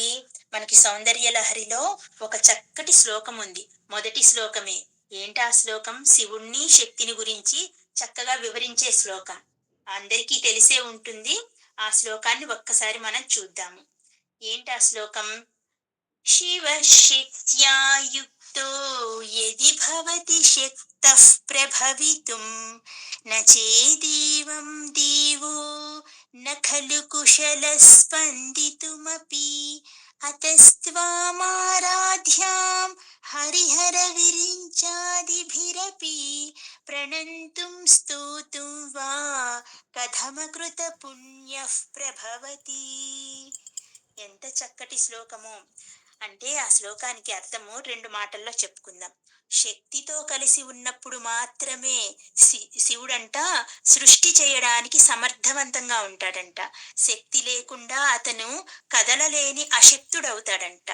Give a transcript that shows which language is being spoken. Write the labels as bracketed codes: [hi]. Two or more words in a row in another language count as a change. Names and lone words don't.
[te] మనకి సౌందర్య లహరిలో ఒక చక్కటి శ్లోకం ఉంది. మొదటి శ్లోకమే. ఏంటా శ్లోకం? శివుణ్ణి, శక్తిని గురించి చక్కగా వివరించే శ్లోకం. అందరికీ తెలిసే ఉంటుంది. ఆ శ్లోకాన్ని ఒక్కసారి మనం చూద్దాము. ఏంటా శ్లోకం? [sa] शिवशक्त्या युक्तो यदि भवति शक्तः प्रभवितुं न चेदेवं देवो न खलु कुशलः स्पन्दितुमपि अतस्त्वामाराध्यां हरिहरविरिञ्चादिभिरपि प्रणन्तुं स्तोतुं वा कथमकृतपुण्यः प्रभवति. [te] ఎంత చక్కటి శ్లోకము! అంటే ఆ శ్లోకానికి అర్థము 2 మాటల్లో చెప్పుకుందాం. శక్తితో కలిసి ఉన్నప్పుడు మాత్రమే శివుడంట సృష్టి చేయడానికి సమర్థవంతంగా ఉంటాడంట. శక్తి లేకుండా అతను కదలలేని అశక్తుడవుతాడంట.